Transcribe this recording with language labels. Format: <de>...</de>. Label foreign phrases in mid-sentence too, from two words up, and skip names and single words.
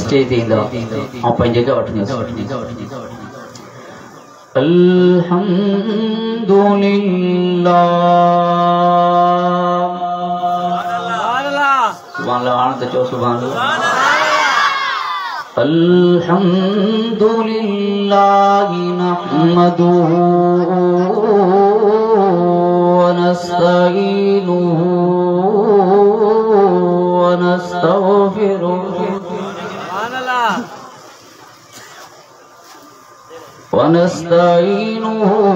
<sd>स्टेज ते ईंदो ऐं पंहिंजी जगह वठंदो।</sd> <ar>الحمد لله سبحان الله.</ar> <sd>हाणे त चओ</sd> <ar>سبحان الله الحمد لله نحمده ونستعينه ونستغفره ونستعينه</ar>